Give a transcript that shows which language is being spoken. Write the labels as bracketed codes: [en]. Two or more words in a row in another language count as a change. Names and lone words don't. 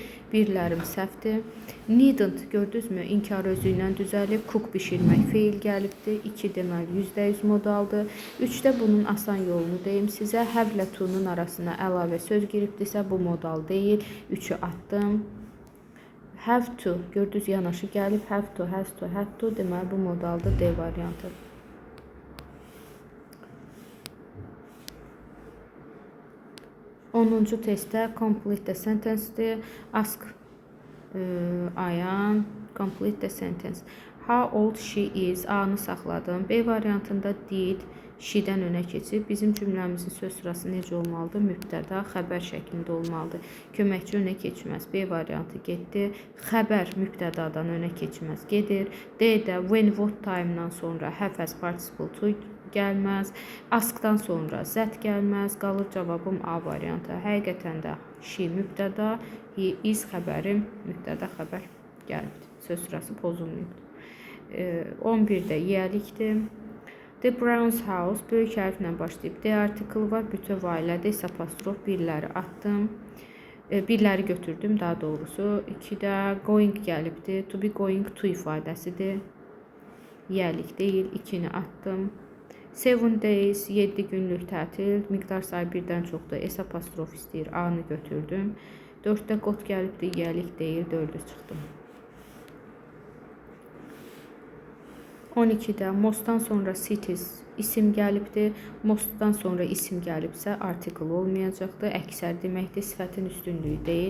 [az] Birlərim səhvdir. Needn't gördünüzmü? İnkar özü ilə düzəlib, cook bişirmək feil gəlibdir. 2 deməli %100 modaldır. 3-də bunun asan yolunu deyim sizə. Have ilə to-nun arasına əlavə söz giribdirsə bu modal deyil. 3-ü atdım. [en] Have to [az] gördünüz yanaşı gəlib. [en] Have to, has to, had to [az] deməli bu modaldır D variantı. 10-cu testdə [en] complete the sentence-dir. Ask Ayan, complete the sentence. How old she is? [az] A-nı saxladım. B variantında did, she-dən önə keçib. Bizim cümləmizin söz sırası necə olmalıdır? Mübtəda, xəbər şəklində olmalıdır. Köməkçi önə keçməz. B variantı getdi. Xəbər mübtədadan önə keçməz. Gedir. D-də when, [en] what time-dan [az] sonra [en] have as participle to [az] gəlməz. Askdan sonra zət gəlməz. Qalır cavabım A variantı. Həqiqətən də she mübtəda, [en] he is [az] xəbərim, mübtəda xəbər gəlibdir. Söz sırası pozulmayıbdır. 11-də yiyəlikdir. [en] The Brown's house [az] böyük hərflə başlayıb. D article var, bütöv ailədə isə apostrof birləri atdım. Birləri götürdüm daha doğrusu. 2-də going gəlibdir. [en] To be going to ifadəsidir. [az] Yiyəlik deyil. 2-ni atdım. 7 days, 7 günlük tətil, miqdar sayı birdən çoxdur, S apostrof istəyir, A-nı götürdüm. 4-də qot gəlibdir, yiyəlik deyil, 4-ü çıxdım. 12-də mostdan sonra cities isim gəlibdir, mostdan sonra isim gəlibsə article olmayacaqdır, əksər deməkdir, sifətin üstünlüyü deyil.